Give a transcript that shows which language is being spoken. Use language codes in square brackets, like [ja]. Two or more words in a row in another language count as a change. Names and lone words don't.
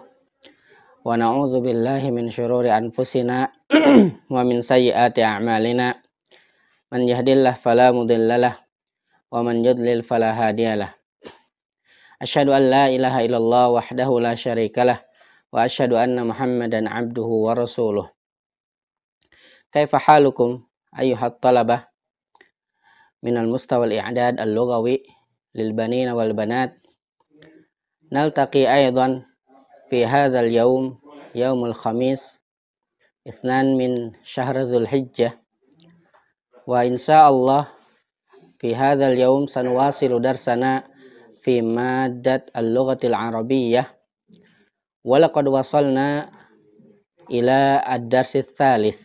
[ar] ونعوذ بالله من شرور أنفسنا ومن سيئات أعمالنا. من يهده الله فلا مضل له ومن يضلل فلا هادي له. أشهد أن لا إله إلا الله وحده لا شريك له وأشهد أن محمدا عبده ورسوله. كيف حالكم أيها الطلبة من المستوى الإعدادي اللغوي للبنين والبنات. نلتقي أيضا في هذا اليوم يوم الخميس اثنان من شهر ذي الحجة وإن شاء الله في هذا اليوم سنواصل درسنا في مادة اللغة العربية ولقد وصلنا إلى الدرس الثالث.